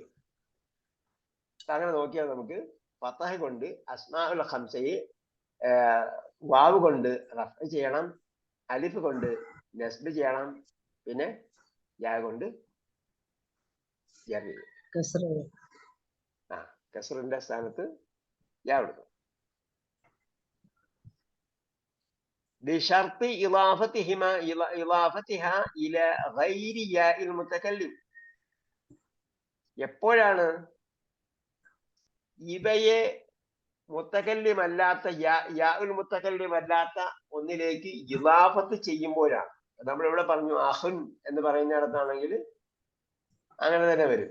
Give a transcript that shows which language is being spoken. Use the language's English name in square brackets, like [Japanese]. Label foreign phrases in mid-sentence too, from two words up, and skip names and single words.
[Malayalam] അങ്ങനെ നോക്കിയാൽ നമുക്ക് ഫതഹ കൊണ്ട് അസ്മാഉൽ ഖംസയെ വാവ് കൊണ്ട് റഫ്അ ചെയ്യണം, അലിഫ് കൊണ്ട് നസ്ബ് ചെയ്യണം, പിന്നെ യാ കൊണ്ട് കസറിന്റെ സ്ഥാനത്ത് യാ കൊടുക്കും. [Arabic] بشرط إضافتها إلى غير ياء المتكلم. [Malayalam] എപ്പോഴാണ് ഇവയെ മുത്തക്കല്ലിം അല്ലാത്ത [Arabic] ياء المتكلم [Malayalam] അല്ലാത്ത ഒന്നിലേക്ക് ഇളാഫത്ത് ചെയ്യുമ്പോഴാണ്. നമ്മൾ ഇവിടെ പറഞ്ഞു അഹുൻ എന്ന് പറയുന്നിടത്താണെങ്കിൽ അങ്ങനെ തന്നെ വരും.